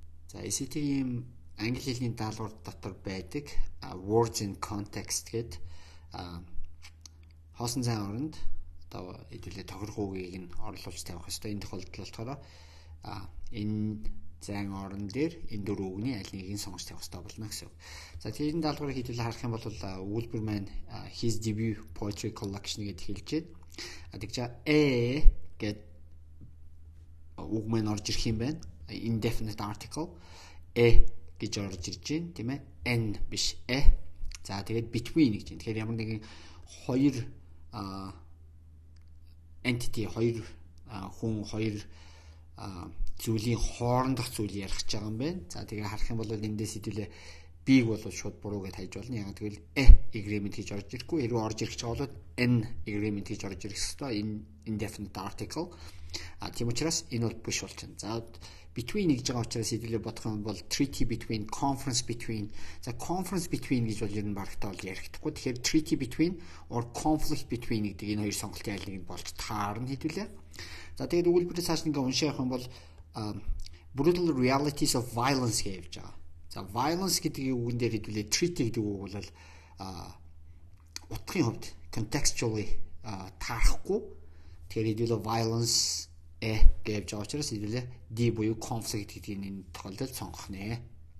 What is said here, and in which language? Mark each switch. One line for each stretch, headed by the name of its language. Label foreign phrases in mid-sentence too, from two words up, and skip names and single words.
Mongolian: За ACT-ийн англи хэлний даалгавар дотор байдаг
English: words in context
Mongolian: гэдэг хоосон зайн оронд одоо хэдүүлээ тохирох үгийг нь орлуулж тавих хэрэгтэй. Энэ тохиолдолд болохоор энэ зайн орон дээр энэ дөрвөн үгний аль нэгийг нь сонгож тавих хэрэгтэй болно гэсэн. За тэрийн даалгаврыг хэдүүлээ харах юм бол Wilbur маань
English: his debut poetry collection
Mongolian: гэдээ хэлж байна. Тэгж гэд үг маань орж ирэх юм байна.
English: Indefinite article
Mongolian: гэж орж ирж байна, тийм ээ? N биш За тэгээд between гэж байна. Тэгэхээр ямар нэгэн хоёр entity, хоёр хүн, хоёр зүйлийн хоорондох зүйл ярих гэж байгаа юм байна. За тэгээ харах юм бол эндээс хэдүүлээ биг бол шууд буруу гэж хайж болно. Яг тэгвэл agreement гэж орж ирэхгүй. Хэрвээ орж ирэх гэж байгаа бол
English: n agreement
Mongolian: гэж орж ирэх ёстой. Энэ
English: indefinite article.
Mongolian: Тийм учраас энэ бол биш болчихно. За between гэж байгаа учраас хэдүүлээ бодох юм бол
English: treaty between, conference between.
Mongolian: За
English: conference between
Mongolian: гэж бол ер нь барагтаа бол ярихдаггүй. Тэгэхээр
English: treaty between or conflict between
Mongolian: гэдэг энэ хоёр сонголтын аль нэг болж таарна хэдүүлээ. За тэгээд өгүүлбэрээс цааш ингээ уншиж явах юм бол
English: brutal realities of violence
Mongolian: гэж байгаа. За violence гэдэг үгэн дээр хэдүүлээ treaty гэдэг үг бол утгын хувьд contextually таарахгүй. Тэгэхээр хэдүүлээ violence гэж байгаа учраас хэдүүлээ D буюу conflict гэдгийг энэ тохиолдолд сонгох нэ.